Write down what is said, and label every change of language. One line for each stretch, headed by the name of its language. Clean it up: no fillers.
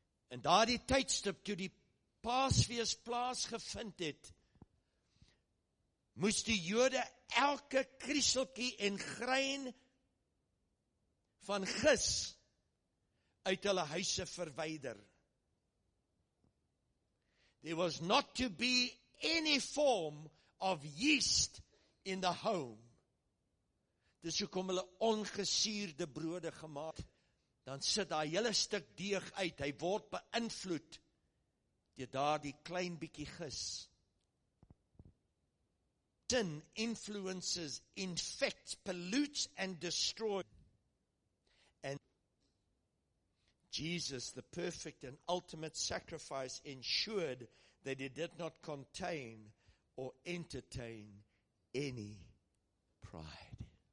Afrikaans: In daardie tydstip toe die Paasfees plaasgevind het, moes die Jode elke krieseltjie en grein van gis uit hulle huise verwyder.
English: There was not to be any form of yeast in the home.
Afrikaans: Dis hoekom hulle ongesuurde brode gemaak. Dan sit daai hele stuk deeg uit, hy word beïnvloed deur daardie klein bietjie gis.
English: Sin influences, infects, pollutes and destroys. And Jesus, the perfect and ultimate sacrifice, ensured that it did not contain or entertain any pride.